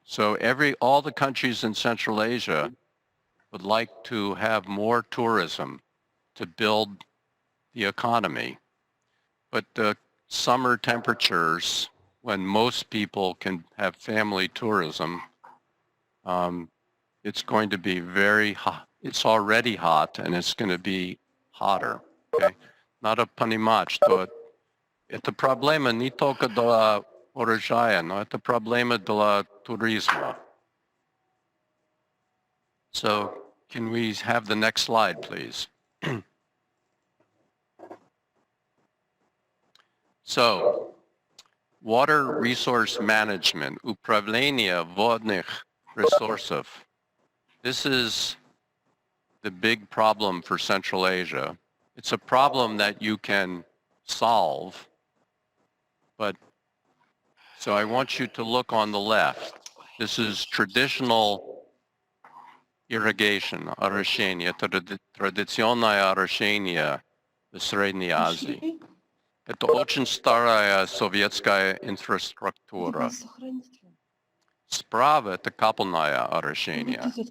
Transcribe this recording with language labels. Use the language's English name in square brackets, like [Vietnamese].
[English] So all the countries in Central Asia would like to have more tourism to build the economy. But the summer temperatures, when most people can have family tourism, it's going to be very hot. It's already hot, and it's going to be hotter. Okay? [Russian] Надо понимать, что это проблема не только для урожая, но это проблема для туризма. [English] So, can we have the next slide, please? So, water resource management, [Russian] управление водных ресурсов. [English] This is the big problem for Central Asia. It's a problem that you can solve, but so I want you to look on the left. This is traditional irrigation, [Russian] орошение, традиционное орошение в Средней Азии. Это очень старая советская инфраструктура. Справа это капельное орошение.